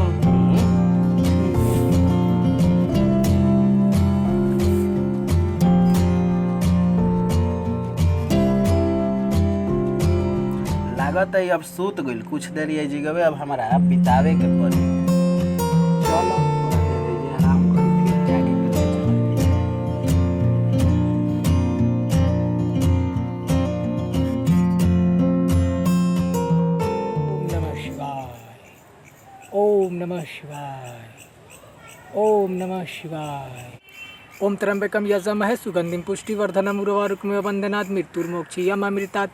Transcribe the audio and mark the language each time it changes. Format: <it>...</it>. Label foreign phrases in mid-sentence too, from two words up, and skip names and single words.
<bho>लागत है अब सूत गइल, कुछ देर ये जगह अब हमारा बितावे के पड़ी। चलो आराम करी, फिर जाके</bho> <sa>ओम नमः शिवाय, ओम नमः शिवाय। ओम त्र्यंबकम यजामहे सुगंधिम पुष्टिवर्धनम उर्वारुकमिव वंदनात् मृत्युर्मोक्षीयमामृतात्।</sa>